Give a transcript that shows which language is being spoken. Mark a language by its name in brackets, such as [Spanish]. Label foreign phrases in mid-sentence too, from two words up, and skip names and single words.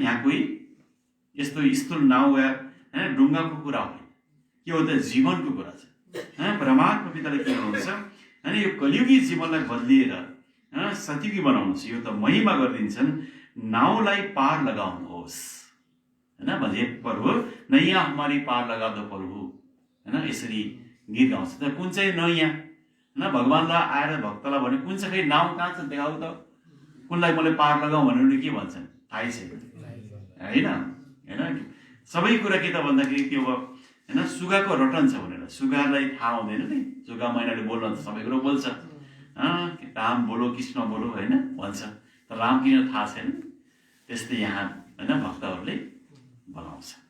[Nepali] यहाँ कोही यस्तो स्थूल नाउ वा हैन ढुङ्गाको कुरा होइन, के हो त? जीवनको कुरा छ। परमात्मा पिताले के गर्नुहुन्छ हैन, यो कलियुगी जीवनलाई बदलिएर सत्युगी बनाउनुहुन्छ। यो त महिमा गरिदिन्छन्, नाउलाई पार लगाउनुहोस् हैन। [Hindi] भजे प्रभु नैया हमारी पार लगा दो प्रभु [Nepali] हैन, यसरी गीत गाउँछ। त कुन चाहिँ नैया हैन? भगवानलाई आएर भक्तलाई भने कुन चाहिँ नाउ कहाँ छ देखाउ त, कुनलाई मैले पार लगाऊ भनेर के भन्छन् थाहै छैन हैन हैन। सबै कुरा के त भन्दाखेरि त्यो हैन, सुगाको रटन छ भनेर। सुगालाई थाहा हुँदैन नि, सुगा मैनाले बोल्न त सबै कुरो बोल्छ, [Hindi] राम बोलो कृष्ण बोलो [Nepali] हैन भन्छ, तर राम किन थाहा छैन। त्यस्तै यहाँ हैन भक्तहरूले बनाउँछ।